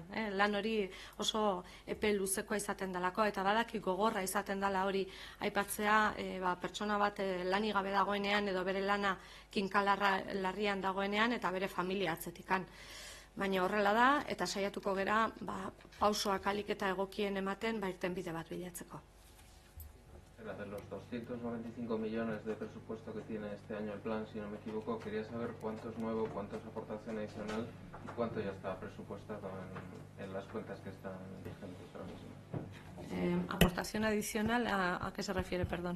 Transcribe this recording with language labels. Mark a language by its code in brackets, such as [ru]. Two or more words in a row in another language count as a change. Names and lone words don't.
[eu] Lan hori oso epe luzekoa izaten dalako, eta badaki gogorra izaten dala hori aipatzea, pertsona bat lanik gabe dagoenean, edo bere lana kinkalarra larrian dagoenean, eta bere familia atzetikan. Baina horrela da, eta saiatuko gera pausoak alik eta egokien ematen irtenbide bat bilatzeko. [es] De los 295 millones de presupuesto que tiene este año el plan, si no me equivoco, quería saber cuánto es nuevo, cuánto es aportación adicional y cuánto ya está presupuestado en las cuentas que están vigentes ahora mismo. ¿Aportación adicional a qué se refiere, perdón?